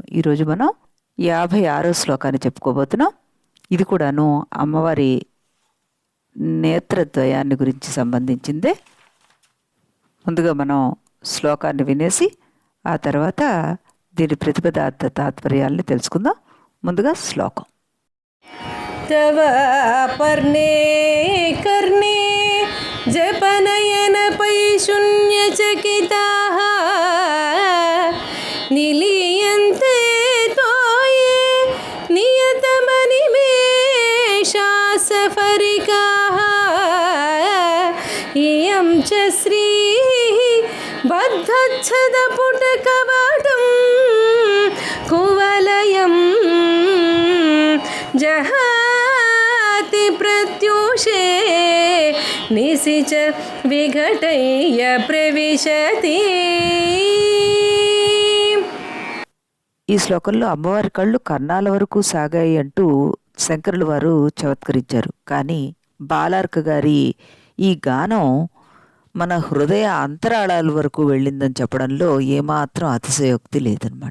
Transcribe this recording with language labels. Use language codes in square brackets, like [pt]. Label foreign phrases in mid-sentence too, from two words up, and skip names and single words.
[te] ఈరోజు మనం 56వ శ్లోకాన్ని చెప్పుకోబోతున్నాం. ఇది కూడాను అమ్మవారి నేత్రద్వయాన్ని గురించి సంబంధించిందే. ముందుగా మనం శ్లోకాన్ని వినేసి ఆ తర్వాత దీని ప్రతిపదార్థ తాత్పర్యాలని తెలుసుకుందాం. ముందుగా శ్లోకం. [sa] तव पर्णे कर्णे जपनयनपैशून्यचकिताः निलीयन्ते तोये नियतमनिमेषा सफरिकाः इयं च श्रीः बद्धच्छदपुटकवाटं कुवलयं जहाति प्रत्यूषे निशिच विघटय्य प्रविशति. [te] ఈ శ్లోకంలో అమ్మవారి కళ్ళు కర్ణాల వరకు సాగాయి అంటూ శంకరులు వారు చమత్కరించారు. కానీ బాలార్క గారి ఈ గానం మన హృదయ అంతరాళాల వరకు వెళ్ళిందని చెప్పడంలో ఏమాత్రం అతిశయోక్తి లేదనమాట.